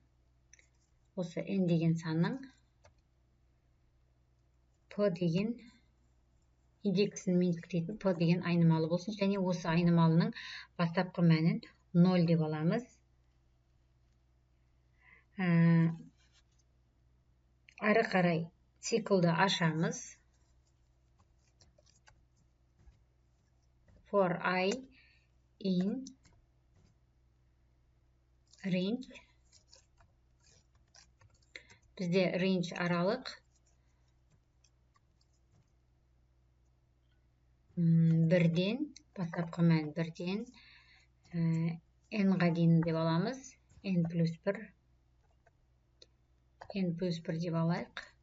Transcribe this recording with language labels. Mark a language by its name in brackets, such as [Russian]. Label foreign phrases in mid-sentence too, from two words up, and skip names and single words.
[Kazakh] Осы n деген санның p деген индексін меншіктейтін p деген айнымалы болсын, және осы айнымалының бастапқы мәнін 0 деп аламыз. Ары қарай циклды ашамыз. [English] For I in range. [Kazakh] Бізде range аралық бірден, бастапқы мән бірден n-ға дейін деп аламыз. n плюс 1 деп алайық.